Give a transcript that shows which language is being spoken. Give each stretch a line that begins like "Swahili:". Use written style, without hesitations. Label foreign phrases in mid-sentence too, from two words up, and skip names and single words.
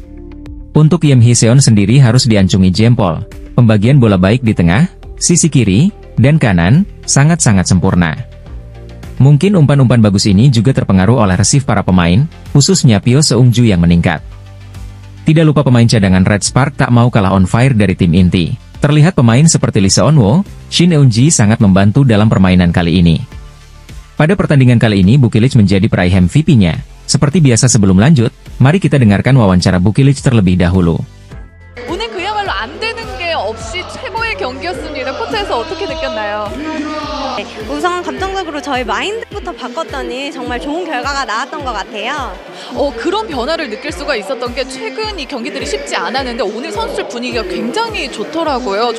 Indonesian: Untuk Yim Hee-seon sendiri harus diancungi jempol. Pembagian bola baik di tengah, sisi kiri, dan kanan, sangat-sangat sempurna. Mungkin umpan-umpan bagus ini juga terpengaruh oleh resif para pemain, khususnya Pyo Seung-ju yang meningkat. Tidak lupa pemain cadangan Red Spark tak mau kalah
English: on fire
Indonesian: dari tim inti. Terlihat pemain seperti Lee Seon-wo, Shin Eun-ji sangat membantu dalam permainan kali ini. Pada pertandingan kali ini Bukilid menjadi peraih MVP-nya. Seperti biasa sebelum lanjut, mari kita dengarkan wawancara Bukilid terlebih dahulu.
Korean: 오늘 그야말로 안 되는 게 없이 최고의 경기였습니다. 코트에서 어떻게 느꼈나요? 네, 우선 감정적으로 저희 마인드부터 바꿨더니 정말 좋은 결과가 나왔던 것 같아요. 그런 변화를 느낄 수가 있었던 게 최근 이 경기들이 쉽지 않았는데 오늘 선수들 분위기가 굉장히 좋더라고요.